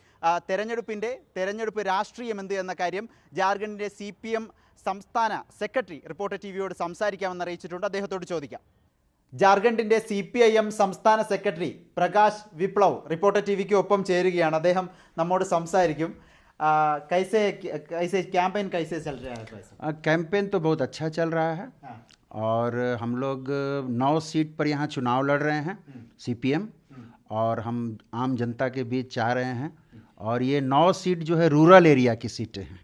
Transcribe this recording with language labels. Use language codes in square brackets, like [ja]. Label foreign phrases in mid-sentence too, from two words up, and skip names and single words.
[ml] തെരഞ്ഞെടുപ്പ് രാഷ്ട്രീയം എന്ത് എന്ന കാര്യം ജാർഖണ്ഡിൻ്റെ CPM സംസ്ഥാന സെക്രട്ടറി റിപ്പോർട്ടർ TVയോട് സംസാരിക്കാമെന്ന് അറിയിച്ചിട്ടുണ്ട്. അദ്ദേഹത്തോട് ചോദിക്കാം. ജാർഖണ്ഡിൻ്റെ CPIM സംസ്ഥാന സെക്രട്ടറി പ്രകാശ് വിപ്ലവ് റിപ്പോർട്ടർ TVക്ക് ഒപ്പം ചേരുകയാണ്. അദ്ദേഹം നമ്മോട് സംസാരിക്കും. [hi] कैसे कैंपेन कैसे चल रहा है? कैंपेन तो बहुत अच्छा चल रहा है। और हम लोग 9 सीट पर यहाँ चुनाव लड़ रहे हैं CPM, और हम आम जनता के बीच चाह रहे हैं। और ये 9 सीट जो है [en] rural area [hi] की सीटें हैं।